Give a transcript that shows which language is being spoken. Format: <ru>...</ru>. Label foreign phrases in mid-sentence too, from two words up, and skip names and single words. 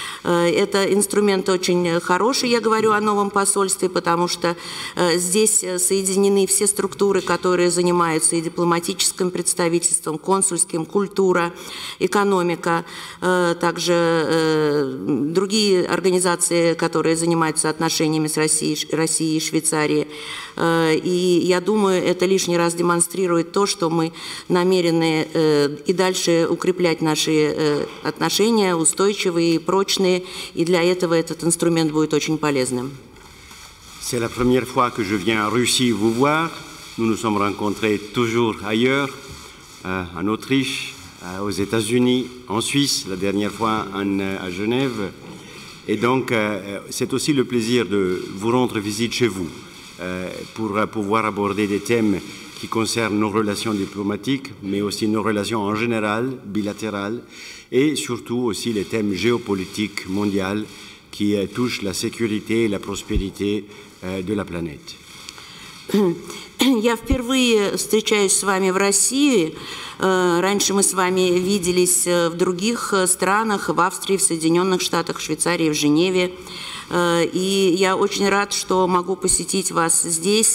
<ru>Это инструмент очень хороший, я говорю о новом посольстве, потому что здесь соединены все структуры, которые занимаются и дипломатическим представительством, консульским, культура, экономика, также другие организации, которые занимаются отношениями с Россией и Швейцарией. И я думаю, это лишний раз демонстрирует то, что мы намерены и дальше укреплять наши отношения, устойчивые, прочные, и для этого этот инструмент будет очень полезным.</ru> <fr>C'est la première fois que je viens en Russie vous voir. Nous nous sommes rencontrés toujours ailleurs, en Autriche, aux États-Unis, en Suisse, la dernière fois à Genève. Et donc, c'est aussi le plaisir de vous rendre visite chez vous pour pouvoir aborder des thèmes qui concernent nos relations diplomatiques, mais aussi nos relations en général, bilatérales, et surtout aussi les thèmes géopolitiques mondiaux qui touchent la sécurité et la prospérité de la planète.</fr> <ru>Я впервые встречаюсь с вами в России. Раньше мы с вами виделись в других странах, в Австрии, в Соединенных Штатах, в Швейцарии, в Женеве. И я очень рад, что могу посетить вас здесь.</ru>